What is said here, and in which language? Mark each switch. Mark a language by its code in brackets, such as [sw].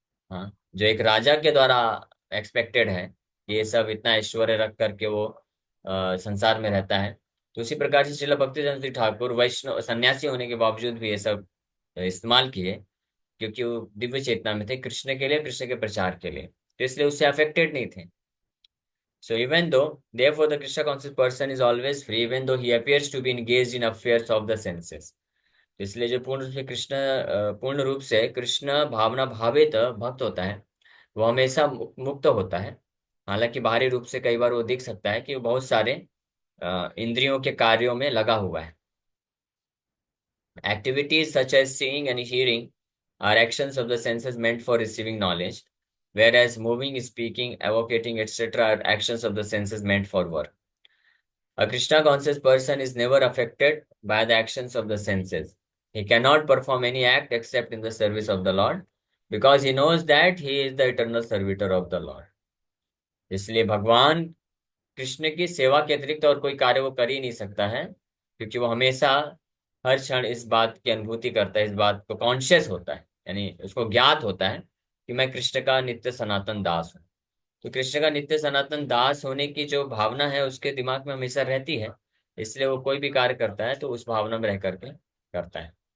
[hi] हाँ, जो एक राजा के द्वारा एक्सपेक्टेड है कि ये सब इतना ऐश्वर्य रख करके वो संसार में रहता है। तो उसी प्रकार से श्रील भक्ति ठाकुर वैष्णव सन्यासी होने के बावजूद भी ये सब इस्तेमाल किए, क्योंकि वो दिव्य चेतना में थे कृष्ण के लिए, कृष्ण के प्रचार के लिए, तो इसलिए उससे अफेक्टेड नहीं थे। [en] So even though, therefore, the Krishna conscious person is always free, even though he appears to be engaged in affairs of the senses. [hi] इसलिए जो पूर्ण रूप से पूर्ण रूप से कृष्ण भावना भावित भक्त होता है, वो हमेशा मुक्त होता है। हालांकि बाहरी रूप से कई बार वो दिख सकता है कि वो बहुत सारे इंद्रियों के कार्यों में लगा हुआ है। [en] Activities such as seeing and hearing are actions of the senses meant for receiving knowledge, whereas moving, speaking, evocating, etc. are actions of the senses meant for work. A Krishna conscious person is never affected by the actions of the senses. He cannot perform any act except in the service of the Lord, because he knows that he is the eternal servitor of the Lord. [hi] इसलिए भगवान कृष्ण की सेवा के अतिरिक्त और कोई कार्य वो कर ही नहीं सकता है, क्योंकि वो हमेशा हर क्षण इस बात की अनुभूति करता है, इस बात को कॉन्शियस होता है, यानी उसको ज्ञात होता है कि मैं कृष्ण का नित्य सनातन दास हूँ। तो कृष्ण का नित्य सनातन दास होने की जो भावना है उसके दिमाग में हमेशा रहती है, इसलिए वो कोई भी कार्य करता है तो उस भावना में रह करके करता है।